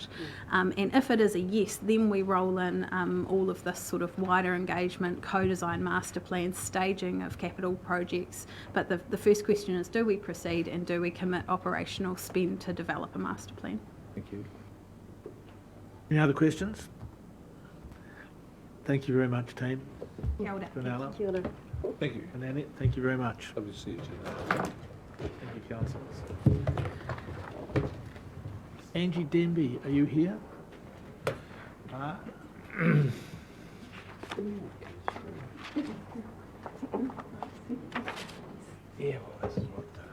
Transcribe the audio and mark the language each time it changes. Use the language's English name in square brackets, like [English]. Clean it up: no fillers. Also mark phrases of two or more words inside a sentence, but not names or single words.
[English] And if it is a yes, then we roll in all of this sort of wider engagement, co-design master plan, staging of capital projects. But the first question is, do we proceed and do we commit operational spend to develop a master plan? Thank you. Any other questions? Thank you very much, team. [Māori] Kia ora. [English] Fenella. [Māori] Kia ora. [English] Thank you. And Annette, thank you very much. Lovely to see you, Chair. Thank you, councillors. Angie Denby, are you here? Yeah, well, this is what